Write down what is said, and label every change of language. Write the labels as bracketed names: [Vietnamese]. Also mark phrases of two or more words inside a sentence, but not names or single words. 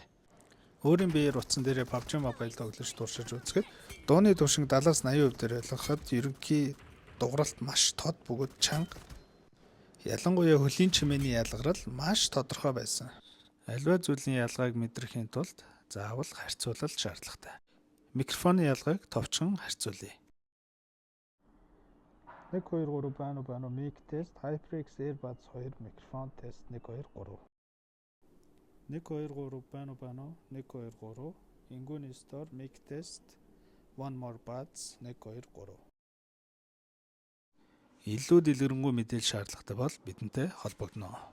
[Mongolian] Өөрийн биеэр утсан дээрээ PUBG Mobile тоглож туршиж үзэхэд дууны түвшинг 70-80% дээр ойлгоход ерөнхий дугралт маш тод бөгөөд чанга. Ялангуяа хөлийн чимээний ялгарал маш тодорхой байсан. Аливаа зүйлийн ялгааг мэдрэхийн тулд заавал харьцуулалт шаардлагатай. Микрофоны ялгааг товчхон харьцуулъя. 1 2 3 байна уу [English] mic test [Mongolian] HyperX AirPods 2 микрофон тест 1 2 3 1 2 3 байна уу 1 2 3 Ингүүний [English] store mic test [Mongolian] One More Buds 1 2 3 Илүү дэлгэрэнгүй мэдээлэл шаардлагатай бол бидэнтэй холбогдно.